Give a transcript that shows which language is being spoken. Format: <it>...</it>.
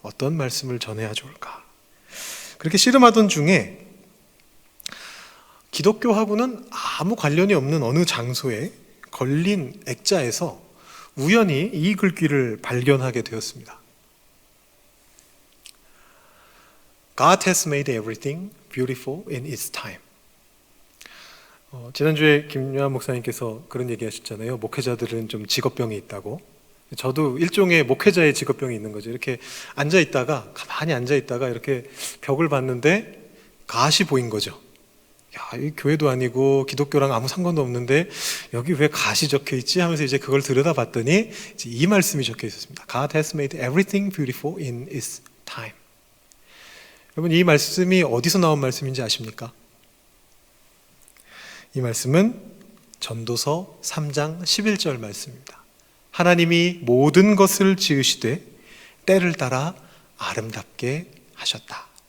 <ko>어떤 말씀을 전해야 좋을까? 그렇게 씨름하던 중에 기독교하고는 아무 관련이 없는 어느 장소에 걸린 액자에서 우연히 이 글귀를 발견하게 되었습니다.</ko> <en>God has made everything beautiful in its time.</en> <ko>지난주에 김요한 목사님께서 그런 얘기 하셨잖아요. 목회자들은 좀 직업병이 있다고. 저도 일종의 목회자의 직업병이 있는 거죠. 이렇게 가만히 앉아있다가 이렇게 벽을 봤는데 갓이 보인 거죠. 야, 이 교회도 아니고 기독교랑 아무 상관도 없는데 여기 왜 갓이 적혀 있지? 하면서 이제 그걸 들여다 봤더니 이제 이 말씀이 적혀 있었습니다.</ko> <en>God has made everything beautiful in its time.</en> <ko>여러분, 이 말씀이 어디서 나온 말씀인지 아십니까? 이 말씀은 전도서 3장 11절 말씀입니다. 하나님이 모든 것을 지으시되 때를 따라 아름답게 하셨다.</ko>